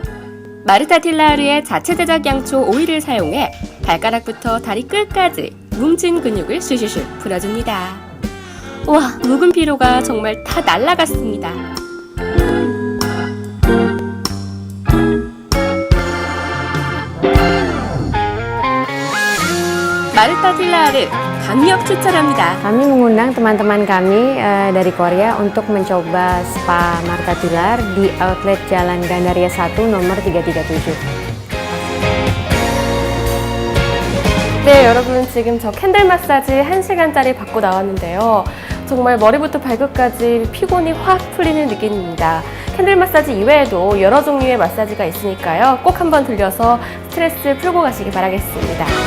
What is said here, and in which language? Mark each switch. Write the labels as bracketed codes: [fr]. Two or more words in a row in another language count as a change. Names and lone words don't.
[ko] 마르타 틸라르의 자체 제작 양초 오일을 사용해 발가락부터 다리 끝까지 뭉친 근육을 슈슈슈 풀어줍니다. 와, 묵은 피로가 정말 다 날아갔습니다. 마르타 틸라르 강력 추천합니다. [id] Kami mengundang teman-teman kami dari Korea untuk mencoba Spa Martha Tillaer di outlet Jalan Gandaria 1 nomor 337. [ko] 네, 여러분 지금 저 캔들 마사지 1시간짜리 받고 나왔는데요. 정말 머리부터 발끝까지 피곤이 확 풀리는 느낌입니다. 캔들 마사지 이외에도 여러 종류의 마사지가 있으니까요. 꼭 한번 들려서 스트레스 풀고 가시기 바라겠습니다.